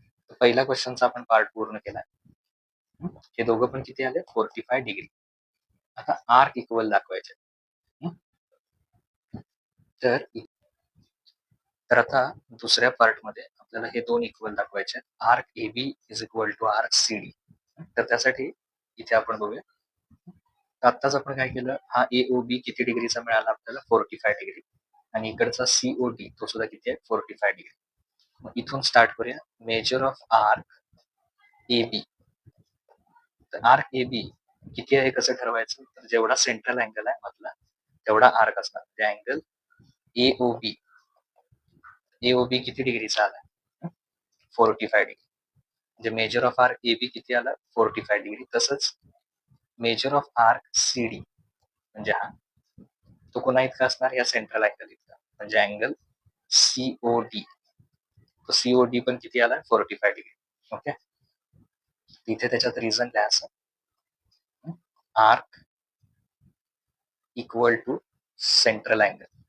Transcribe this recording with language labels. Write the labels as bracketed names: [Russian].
[Marathi] तर पहिल्या क्वेश्चनचा आपण पार्ट पूर्ण केलाय. हे दोघं पण किती आले? 45 डिग्री. आता आर्क इक्वल दाखवायचे. तर आता दुसऱ्या पार्ट मध्ये आपल्याला हे दोन इक्वल दाखवायचे. [English] Arc A B is equal to arc C D. [Marathi] तर त्यासाठी इथे आपण बघूया. आत्ताच आपण काय केलं? हा एओ बी किती डिग्रीचा मिळाला आपल्याला? 45 डिग्री. आणि इकडचा सीओ डी तो सुद्धा किती आहे? 45 डिग्री. मग इथून स्टार्ट करूया. [English] Measure of arc A B. [Marathi] तर आर्क ए बी किती आहे कसं ठरवायचं? तर जेवढा सेंट्रल अँगल आहे मधला तेवढा आर्क असणार. ते अँगल एओबी. एओबी किती डिग्रीचा आला? 45 डिग्री. म्हणजे [English] measure of arc A B [Marathi] किती आला? 45 डिग्री. तसंच [English] measure of arc C D [Marathi] म्हणजे हा तो कोणा इतका असणार? या सेंट्रल अँगल इतका. म्हणजे अँगल सीओडी. तो सीओडी पण किती आला? 45 डिग्री. ओके. इथे त्याच्यात रिझन लिहायचं. [English] Arc equal to central angle.